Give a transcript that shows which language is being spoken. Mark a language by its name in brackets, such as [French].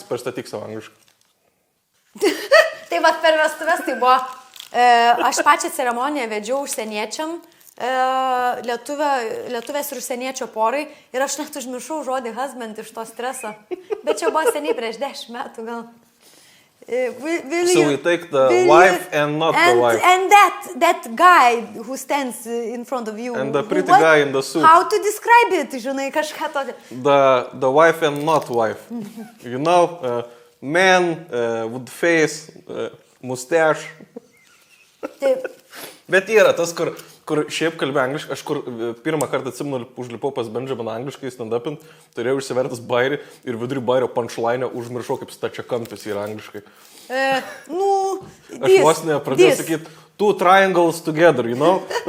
[Lithuanian] Pristatyk savo angliškai. Tai per vestuvės tai buvo, aš pačią ceremoniją vedžiau užsieniečiam, lietuvės ir užsieniečio porai ir aš net užmiršau žodį husband iš to streso, bet čia buvo seniai prieš 10 metų gal. [English] So we take the wife and not the wife. And that guy who stands in front of you. And the pretty guy in the suit. How to describe it, [Lithuanian] žinai, kažką tokio. [English] The wife and not wife. You know, man with face, mustache. [Lithuanian] Taip. Bet yra tas, kur šiaip kalbė angliškai, aš kur pirmą kartą atsimenu, užlipau pas Benjaminą angliškai stand-upint, turėjau išsivertas bairį ir vidurį bairio punchline užmiršau, kaip stačiakampis yra angliškai. Aš vos nepradėjau sakyti, [English] two triangles together, you know?